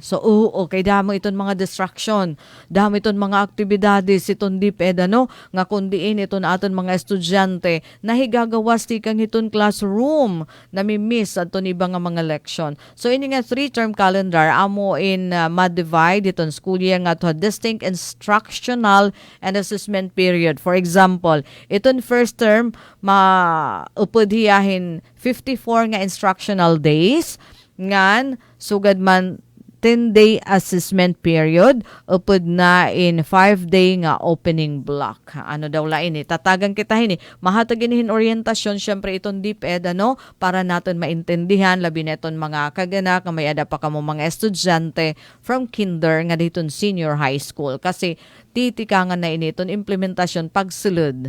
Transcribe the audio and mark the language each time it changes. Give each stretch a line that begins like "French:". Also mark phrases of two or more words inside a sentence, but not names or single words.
Waray: So, okay, damo iton mga distraction, damo iton mga aktibidades, iton DepEd, nga kundiin iton aton mga estudyante, na higagawas ti kang iton classroom, nami-miss aton iba nga mga leksyon. So, ini nga 3-term calendar, amo in ma-divide iton
English: school year
Waray: nga
English: to distinct instructional and assessment period. For example,
Waray: iton first term, maupod hiyahin 54 nga instructional days, ngan sugad man 10-day
English: assessment period
Waray: upod na in 5-day nga opening block. Daw lain tatagan kita mahatagin hin orientasyon syempre itong DepEd para naton maintindihan labi neton mga kagana may ada pa kamo mga estudyante from kinder nga diton
English: senior high school
Waray: kasi titikangan na initon implementasyon pagsulod.